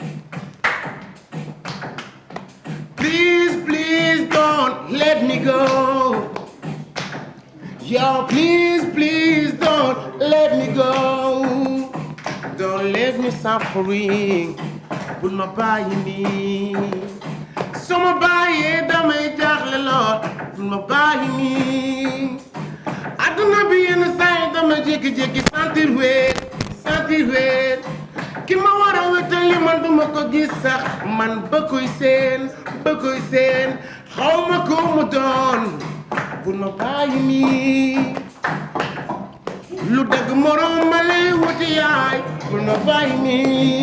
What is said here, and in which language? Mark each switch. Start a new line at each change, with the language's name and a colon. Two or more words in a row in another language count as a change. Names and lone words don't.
English: Please, please don't let me go. Yo, please, please don't let me go. Don't let me suffering. Put my body me.
Wolof: So ma bàyyee damay jaaxle lool bul ma bàyyi nii adduna bi yenn saa yi dama jékki-jékki sentir weet ki ma war a wétali man duma ko gis sax man ba koy seen xaw ma ko mu doon bul ma bàyyi nii lu dëgg morom ma lay wuti yaay bul ma bàyyi nii.